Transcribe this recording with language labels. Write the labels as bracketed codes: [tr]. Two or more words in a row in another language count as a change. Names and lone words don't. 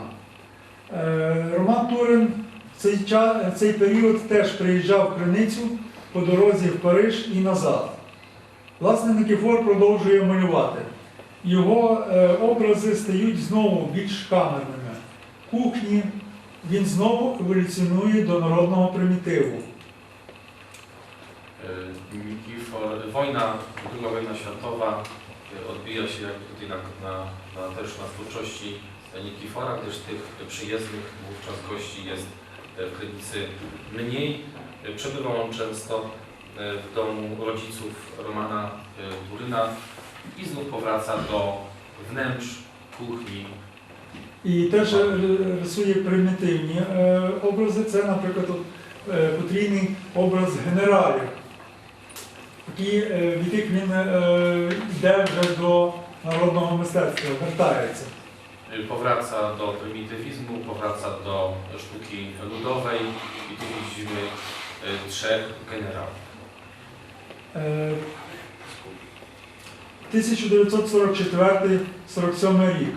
[uk] Роман Турин в цей період теж приїжджав в Криницю по дорозі в Париж і назад. Власне, Никифор продовжує малювати. Його образи стають знову більш камерними. Кухні він знову еволюціонує до народного примітиву. [pl] Nikifor, II wojna światowa odbija się jakby tutaj też na twórczości Nikifora, gdyż tych przyjezdnych wówczas gości jest w Krynicy mniej. Przebywał on często w domu rodziców Romana Turyna i znów powraca do wnętrz kuchni. [uk] І теж рисує примітивні образи. Це, наприклад, потрійний образ генералів, від яких він йде вже до народного мистецтва, вертається. [pl] Powraca do prymitywizmu, powraca do sztuki ludowej i tu widzimy trzech generałów. [uk] 1944-47 рік.